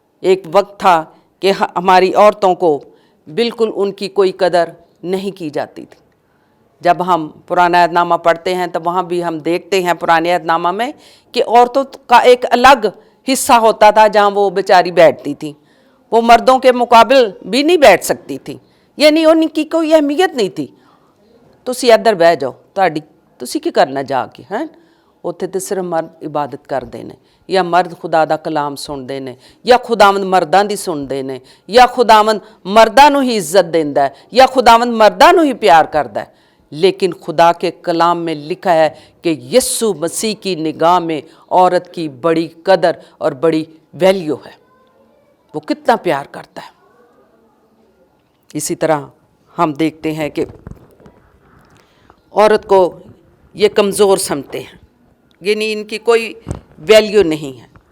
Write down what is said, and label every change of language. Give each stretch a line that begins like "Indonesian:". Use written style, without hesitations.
Hindi: एक वक्त था कि हमारी औरतों को बिल्कुल उनकी कोई कदर नहीं की जाती थी। जब हम पुराना अहदनामा पढ़ते हैं तो वहाँ भी हम देखते हैं पुराने अहदनामा में कि औरतों का एक अलग हिस्सा होता था जहाँ वो बेचारी बैठती थी। वो मर्दों के मुकाबले भी नहीं बैठ सकती थी, यानी उनकी कोई अहमियत नहीं थी।
Punjabi: तुसी इधर बह जाओ, ਤੁਹਾਡੀ ਤੁਸੀਂ ਕੀ ਕਰਨਾ ਜਾ ਕੇ हैं। ਉੱਥੇ ਤੇ ਸਿਰਫ ਮਰਦ ਇਬਾਦਤ ਕਰਦੇ ਨੇ, ਜਾਂ ਮਰਦ ਖੁਦਾ ਦਾ ਕਲਾਮ ਸੁਣਦੇ ਨੇ, ਜਾਂ ਖੁਦਾਵੰਦ ਮਰਦਾਂ ਦੀ ਸੁਣਦੇ ਨੇ, ਜਾਂ ਖੁਦਾਵੰਦ ਮਰਦਾਂ ਨੂੰ ਹੀ ਇੱਜ਼ਤ ਦਿੰਦਾ ਹੈ, ਜਾਂ ਖੁਦਾਵੰਦ ਮਰਦਾਂ ਨੂੰ ਹੀ ਪਿਆਰ ਕਰਦਾ है।
Hindi: लेकिन खुदा के कलाम में लिखा है कि यीशु मसीह की निगाह में औरत की बड़ी कदर और बड़ी वैल्यू है, वो कितना प्यार करता है। इसी तरह हम देखते हैं कि औरत को ये कमज़ोर समझते हैं, यानी इनकी कोई वैल्यू नहीं है।